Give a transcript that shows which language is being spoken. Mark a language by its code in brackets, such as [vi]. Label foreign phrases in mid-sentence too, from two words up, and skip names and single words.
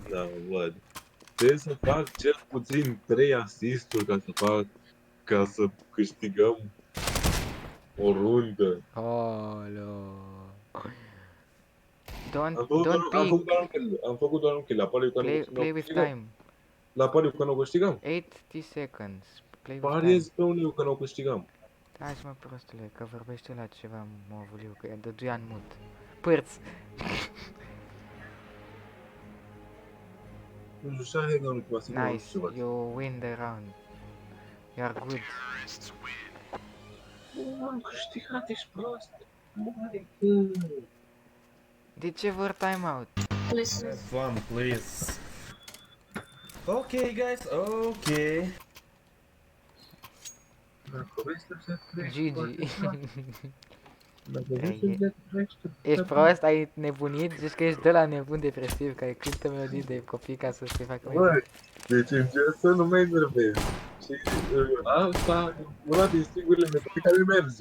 [ro] Da, văd. Trebuie să fac cel puțin 3 asisturi ca să câștigăm o rundă. [en] Oh, lol. [ro] Am [en] Don't [ro] făcut peek. am făcut doar un kill, la pariu că [en] Play with time. [ro] La pariu că nu câștigam. [en] 80 seconds. Play with time. [ro] Pariez pe unul că nu câștigam. Taci, mă, prostule, că vorbește la ceva movuliu, că i-a dăduia în mut. Pârț. Nu știu, Shahid în ultima secundă, nu Nice, știu ceva. [en] you win the round. You are good. [ro] Nu am câștigat, ești prost. Mare. De ce vor timeout? [en] Have fun, please. Okay, guys, okay. [ro] Dacă vrei să se treci, GG. Dacă vrei să se treci, Ești prost, ai nebunit, zici că ești de la nebun depresiv, care cântă melodii de copii ca să se facă mai bun. Băi, deci încerc să nu mă enervez. Și asta e una din singurele metode care merge.